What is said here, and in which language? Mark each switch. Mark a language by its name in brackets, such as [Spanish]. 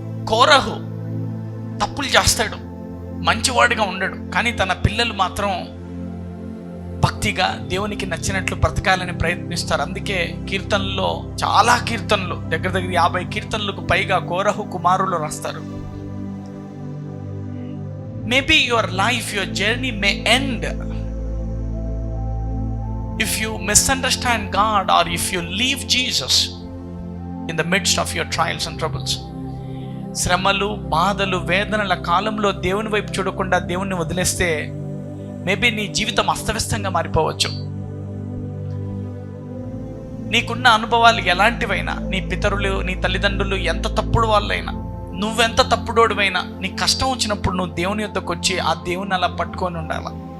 [Telugu] కోరహు తప్పులు చేస్తాడు, మంచివాడిగా ఉండడు, కానీ తన పిల్లలు మాత్రం భక్తిగా దేవునికి నచ్చినట్లు బ్రతకాలని ప్రయత్నిస్తారు. అందుకే కీర్తనలో చాలా కీర్తనలు, దగ్గర 50 కీర్తనలకు పైగా కోరహు కుమారులు రాస్తారు. [English] Maybe your life, your journey may end if you misunderstand God or if you leave Jesus in the midst of your trials and troubles. [Telugu] శ్రమలు, బాధలు, వేదనల కాలంలో దేవుని వైపు చూడకుండా దేవుణ్ణి వదిలేస్తే మేబీ నీ జీవితం అస్తవ్యస్తంగా మారిపోవచ్చు. నీకున్న అనుభవాలు ఎలాంటివైనా, నీ పితరులు, నీ తల్లిదండ్రులు ఎంత తప్పుడు వాళ్ళైనా, నువ్వెంత తప్పుడోడివైనా, నీ కష్టం వచ్చినప్పుడు నువ్వు దేవుని యొద్దకు వచ్చి ఆ దేవుని అలా పట్టుకొని ఉండాలి.